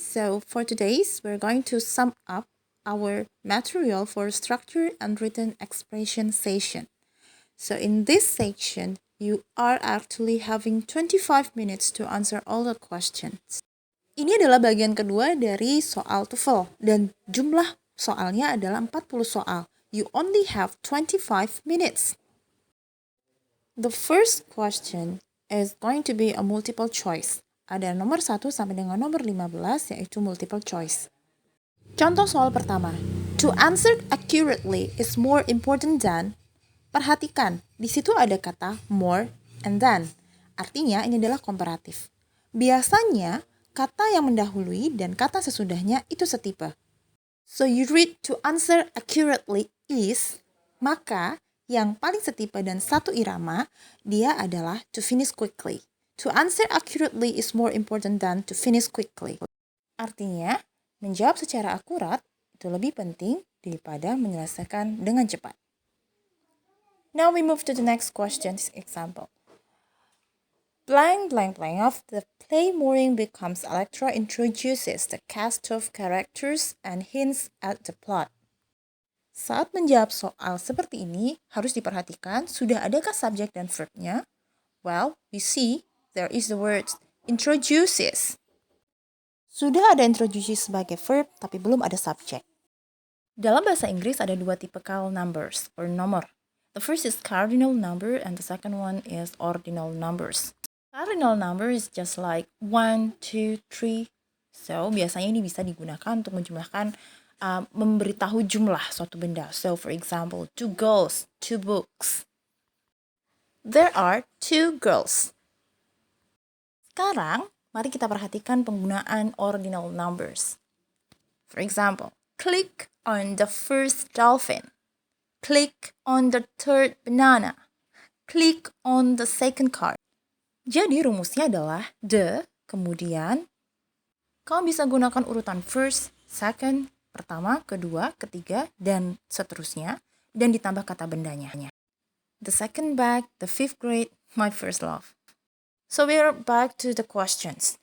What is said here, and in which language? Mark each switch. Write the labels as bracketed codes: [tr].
[en] So for today's, we're going to sum up our material for structure and written expression session. So in this section, you are actually having 25 minutes to answer all the questions. [id] Ini adalah bagian kedua dari soal TOEFL dan jumlah soalnya adalah 40 soal. [en] You only have 25 minutes. The first question is going to be a multiple choice. [id] Ada nomor 1 sampai dengan nomor 15 yaitu multiple choice. Contoh soal pertama. [en] To answer accurately is more important than. [id] Perhatikan, di situ ada kata more and than. Artinya ini adalah komparatif. Biasanya kata yang mendahului dan kata sesudahnya itu setipe. [en] So you read to answer accurately is, [id] maka yang paling setipe dan satu irama, dia adalah [en] to finish quickly. To answer accurately is more important than to finish quickly. [id] Artinya, menjawab secara akurat itu lebih penting daripada menyelesaikan dengan cepat. [en] Now we move to the next question example. Blank blank blank of the play Mooring Becomes Electra introduces the cast of characters and hints at the plot. [id] Saat menjawab soal seperti ini, harus diperhatikan sudah adakah subjek dan verbnya? [en] Well, we see there is the word introduces. [id] Sudah ada introduces sebagai verb, tapi belum ada subjek. Dalam bahasa Inggris ada dua tipikal numbers, or nomor. [en] The first is cardinal number, and the second one is ordinal numbers. Cardinal number is just like 1, 2, 3. [id] So, biasanya ini bisa digunakan untuk menjumlahkan memberitahu jumlah suatu benda. [en] So, for example, 2 girls, 2 books. There are 2 girls. [id] Sekarang, mari kita perhatikan penggunaan ordinal numbers. [en] For example, click on the first dolphin. Click on the third banana. Click on the second card. [id] Jadi rumusnya adalah the, kemudian kamu bisa gunakan urutan first, second, pertama, kedua, ketiga, dan seterusnya, dan ditambah kata bendanya. [en] The second bag, the fifth grade, my first love. So we're back to the questions.